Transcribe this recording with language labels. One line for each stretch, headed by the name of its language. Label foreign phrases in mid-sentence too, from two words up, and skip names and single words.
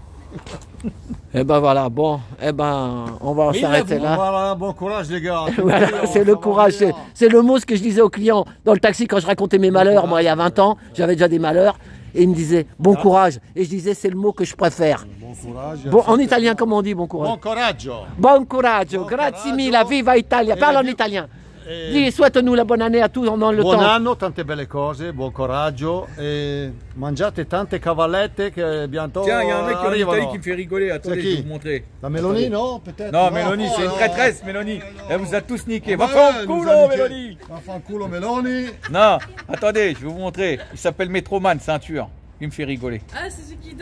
French: Et ben voilà, bon, et ben on va s'arrêter là. Voilà, bon courage les gars. Voilà, c'est le courage, c'est le mot ce que je disais aux clients dans le taxi quand je racontais mes malheurs. Moi, il y a 20 ans, j'avais déjà des malheurs. Et il me disait bon courage. Et je disais c'est le mot que je préfère. Bon courage. Bon, en italien, comment on dit bon courage? Bon coraggio.
Italian: Bon coraggio, grazie mille, viva Italia.
French: Parle en italien. Dis, souhaite-nous la bonne année à tous dans le temps.
Italian: Buon anno, tante belle cose, buon coraggio et mangiate tante cavallette
French: que bientôt. Tiens, il y a un mec en Italie qui me fait rigoler. Attendez, je vais vous montrer. La Mélanie, non? Peut-être. Non, Mélanie, c'est une traîtresse, Mélanie. Elle vous a tous niqué. Va faire un culo, Mélanie. Va faire un culo, Mélanie. Non, attendez, je vais vous montrer. Il s'appelle Metroman, c'est un tueur. Il me fait rigoler. Ah, c'est ce qui danse.